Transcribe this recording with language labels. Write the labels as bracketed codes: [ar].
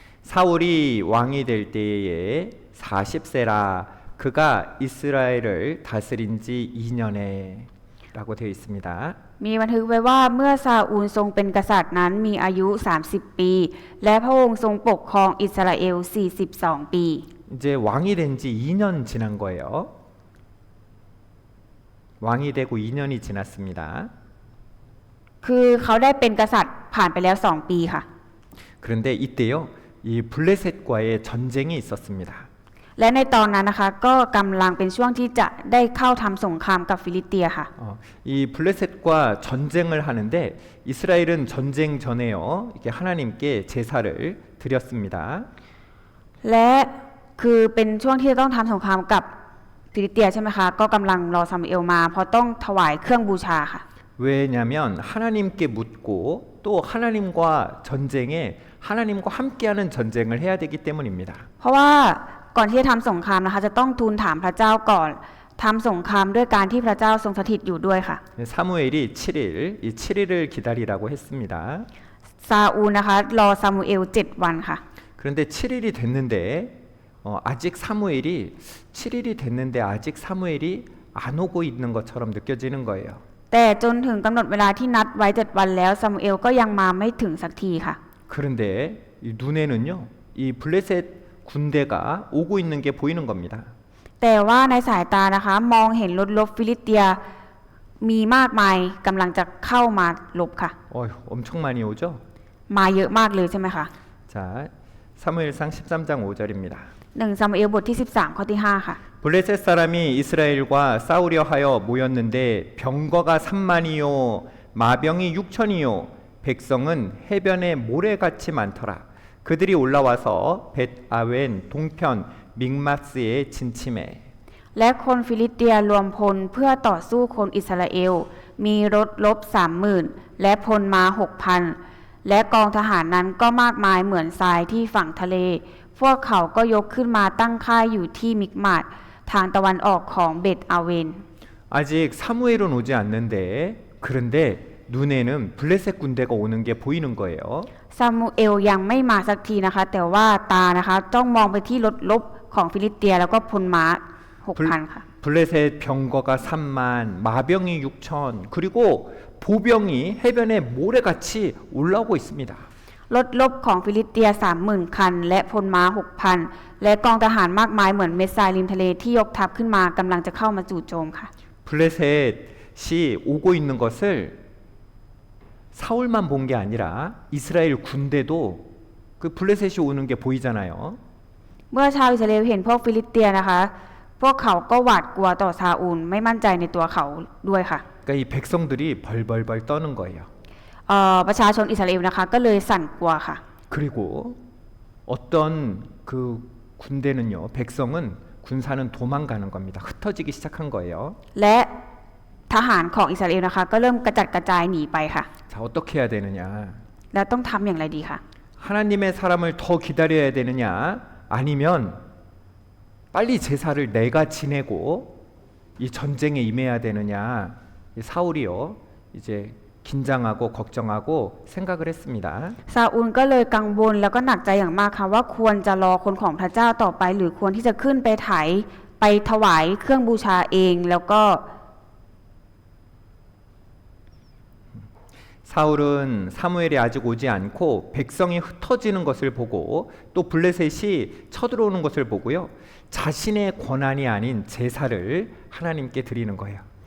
[ko] 사울이 왕이 될 때에 40세라 그가 이스라엘을 다스린 지 2년에 라고 되어 있습니다. [th] มีบันทึกไว้ว่าเมื่อซาอูลทรงเป็นกษัตริย์นั้นมีอายุ 30 ปี และพระองค์ทรงปกครองอิสราเอล 42 ปี [ko] 이제 왕이 된 지 2년 지난 거예요. 왕이 되고 2년이 지났습니다. [th] คือเขาได้เป็นกษัตริย์ผ่านไปแล้ว 2 ปีค่ะ [ko] 그런데 이때요, 이 블레셋과의 전쟁이 있었습니다. [th] และในตอนนั้นนะคะก็กำลังเป็นช่วงที่จะได้เข้าทำสงครามกับฟิลิสเตียค่ะ [ko] 이 블레셋과 전쟁을 하는데 이스라엘은 전쟁 전에요, 이렇게 하나님께 제사를 드렸습니다. [th] และคือเป็นช่วงที่ต้องทำสงครามกับฟิลิสเตียใช่ไหมคะก็กำลังรอซามูเอลมาเพราะต้องถวายเครื่องบูชาค่ะ [ko] 왜냐하면 하나님께 묻고 또 하나님과 전쟁에 하나님과 함께하는 전쟁을 해야 되기 때문입니다. [th] เพราะว่าก่อนที่จะทำสงครามนะคะจะต้องทูลถามพระเจ้าก่อนทำสงครามด้วยการที่พระเจ้าทรงสถิตอยู่ด้วยค่ะ [ko] 사무엘이 7일, 이 7일을 기다리라고 했습니다. [th] ซาอูลนะคะรอซามูเอล7 วันค่ะ [ko] 그런데 7일이 됐는데 아직 사무엘이 7일이 됐는데 아직 사무엘이 안 오고 있는 것처럼 느껴지는 거예요. [th] แต่จนถึงกำหนดเวลาที่นัดไว้7 วันแล้วซามูเอลก็ยังมาไม่ถึงสักทีค่ะ [ko] 그런데 이 눈에는요, 이 블레셋 군대가 오고 있는 게 보이는 겁니다. [th] แต่ว่าในสายตานะคะมองเห็นรถรบฟิลิสเตียมีมากมายกำลังจะเข้ามารบค่ะ [ko] 엄청 많이 오죠? [th] มาเยอะมากเลยใช่ไหมคะ [ko] 자, 사무엘상 13장 5절입니다. [th] 1ซามูเอลบทที่13ข้อที่5ค่ะ [ko] 블레셋 사람이 이스라엘과 싸우려 하여 모였는데 병거가 3만이요 마병이 6천이요 백성은 해변에 모래같이 많더라. 그들이 올라와서 벳아웬 동편 믹마스에 진침해. [th] และคนฟิลิสเตียรวมพลเพื่อต่อสู้คนอิสราเอลมีรถรบ 30,000 และพลม้า 6,000 และกองทหารนั้นก็มากมายเหมือนทรายที่ฝั่งทะเล พวกเขาก็ยกขึ้นมาตั้งค่ายอยู่ที่มิกมาดทางตะวันออกของเบตอาเวน [ko] 아직 사무엘은 오지 않는데 그런데 눈에는 블레셋 군대가 오는 게 보이는 거예요. [th] ซามูเอลยังไม่มาสักทีนะคะ แต่ว่าตานะคะจ้องมองไปที่รถรบของฟิลิสเตียแล้วก็พลม้า 6,000 ค่ะ [ko] 블레셋 병거가 3만, 마병이 6천, 그리고 보병이 해변에 모래같이 올라오고 있습니다. [th] รถรบของฟิลิสเตีย 30,000 คัน และพลม้า 6,000 และกองทหารมากมายเหมือนเม็ดทรายริมทะเลที่ยกทัพขึ้นมากำลังจะเข้ามาจู่โจมค่ะ [ko] 블레셋이 오고 있는 것을 사울만 본 게 아니라 이스라엘 군대도 그 블레셋이 오는 게 보이잖아요. [th] เมื่อชาวอิสราเอลเห็นพวกฟิลิสเตียนะคะ พวกเขาก็หวาดกลัวต่อซาอูลไม่มั่นใจในตัวเขาด้วยค่ะ [ko] 그러니까 이 백성들이 벌벌벌 떠는 거예요. [th] ประชาชนอิสราเอลนะคะก็เลยสั่นกลัวค่ะ [ko] 그리고 어떤 그 군대는요, 백성은 군사는 도망가는 겁니다. 흩어지기 시작한 거예요. [th] และทหารของอิสราเอลนะคะก็เริ่มกระจัดกระจายหนีไปค่ะ [ko] 자, 어떻게 해야 되느냐? [th] แล้วต้องทำอย่างไรดีคะ [ko] 하나님의 사람을 더 기다려야 되느냐? 아니면 빨리 제사를 내가 지내고 이 전쟁에 임해야 되느냐? 이 사울이요, 이제 긴장하고 걱정하고 생각을 했습니다. [th] ซาอูลก็เลยกังวลแล้วก็หนักใจอย่างมากค่ะว่าควรจะรอคนของพระเจ้าต่อไปหรือควรที่จะขึ้นไปไปถวายเครื่องบูชาเองแล้วก็ [ko] 사울은 사무엘이 아직 오지 않고 백성이 흩어지는 것을 보고 또 블레셋이 쳐들어오는 것을 보고요. 자신의 권한이 아닌 제사를 하나님께 드리는 거예요.